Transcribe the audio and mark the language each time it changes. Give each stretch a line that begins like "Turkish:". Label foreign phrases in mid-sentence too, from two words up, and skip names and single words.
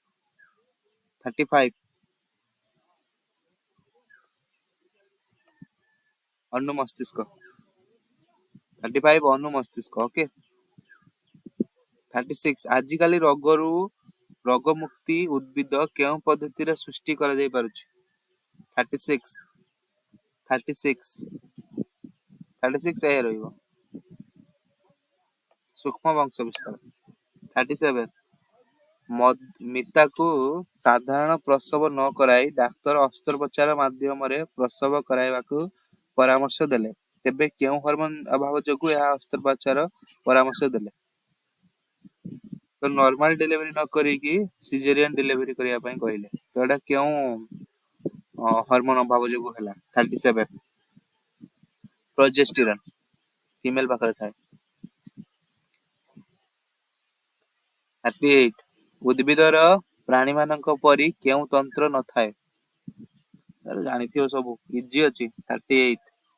Odia: 35 ଅନୁ ମସ୍ତିଷ୍କ 35 ଅନୁ ମସ୍ତିଷ୍କ ଓକେ 36 ଆଜିକାଲି ରୋଗ ମୁକ୍ତି ଉଦ୍ଭିଦ କେଉଁ ପଦ୍ଧତିରେ ସୃଷ୍ଟି କରାଯାଇ ପାରୁଛି 36 36 36 ଏ ରହିବ ସୂକ୍ଷ୍ମ ବଂଶ ବିସ୍ତାର 37 मिताକୁ ସାଧାରଣ ପ୍ରସବ ନ କରାଇ ଡାକ୍ତର ଅସ୍ତ୍ରୋପଚାର ମାଧ୍ୟମରେ ପ୍ରସବ କରାଇବାକୁ ପରାମର୍ଶ ଦେଲେ ତେବେ କେଉଁ ହରମୋନ ଅଭାବ ଯୋଗୁ ଏହା ଅସ୍ତ୍ରୋପଚାର ପରାମର୍ଶ ଦେଲେ ତ
English: normal delivery
Odia: ନ କରିକି
English: caesarean delivery
Odia: କରିବା ପାଇଁ କହିଲେ ତ ଏଟା କେଉଁ ହରମୋନ ଅଭାବ ଯୋଗୁ ହେଲା 37 ପ୍ରୋଜେଷ୍ଟିରନ୍ ଫିମେଲ ପାଖରେ ଥାଏ 38 ଉଦ୍ଭିଦର ପ୍ରାଣୀ ମାନଙ୍କ ପରି କେଉଁ ତନ୍ତ୍ର ନଥାଏ ଜାଣିଥିବ ସବୁ ଇଜି ଅଛି 38